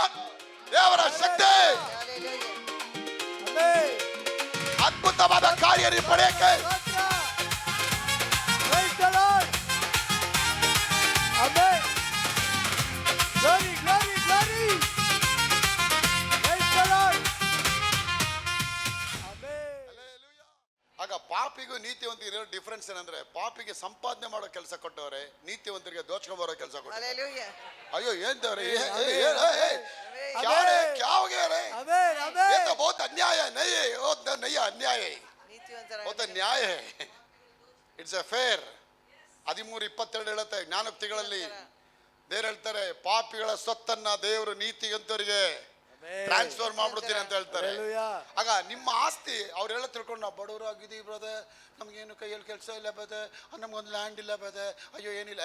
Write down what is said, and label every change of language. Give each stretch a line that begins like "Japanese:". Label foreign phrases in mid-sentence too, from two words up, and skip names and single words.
Kannada: ದೇವರ ಶಕ್ತಿ ಅದ್ಭುತವಾದ ಕಾರ್ಯ ಪಡೆಯಕ್ಕೆ ಆಗ ಪಾಪಿಗೂ ನೀತಿವಂತರಿಗೂ ಇರೋ ಡಿಫರೆನ್ಸ್ ಏನಂದ್ರೆ, ಪಾಪಿಗೆ ಸಂಪಾದನೆ ಮಾಡೋ ಕೆಲಸ ಕೊಟ್ಟವ್ರೆ, ನೀತಿವಂತರಿಗೆ ದೋಚ್ಕೊಂಡ್ ಬರೋ ಕೆಲಸ ಕೊಟ್ಟವ್ರೆ. ಅಯ್ಯೋ ಏನ್ ದೇವ್ರೆ,
Hindi: बहुत अन्याय है, नहीं नहीं अन्याय है, बहुत न्याय है,
English: It's a fair.
Kannada: 13:22 ಹೇಳುತ್ತೆ ಜ್ಞಾನೋಕ್ತಿಗಳಲ್ಲಿ. ದೇವ್ರು ಹೇಳ್ತಾರೆ, ಪಾಪಿಗಳ ಸ್ವತ್ತನ್ನ ದೇವರು ನೀತಿವಂತರಿಗೆ ಟ್ರಾನ್ಸ್ಫರ್ ಮಾಡ್ಬಿಡ್ತೀನಿ ಅಂತ ಹೇಳ್ತಾರೆ. ಆಗ ನಿಮ್ಮ ಆಸ್ತಿ ಅವ್ರು ಹೇಳ ತಿಳ್ಕೊಂಡು, ನಾವು ಬಡವರಾಗಿದ್ದೀವಿ ಬ್ರದರ್, ನಮ್ಗೇನು ಕೈಯಲ್ಲಿ ಕೆಲಸ ಇಲ್ಲ ಬದ, ನಮ್ಗೊಂದು ಲ್ಯಾಂಡ್ ಇಲ್ಲ ಬದ, ಅಯ್ಯೋ ಏನಿಲ್ಲ.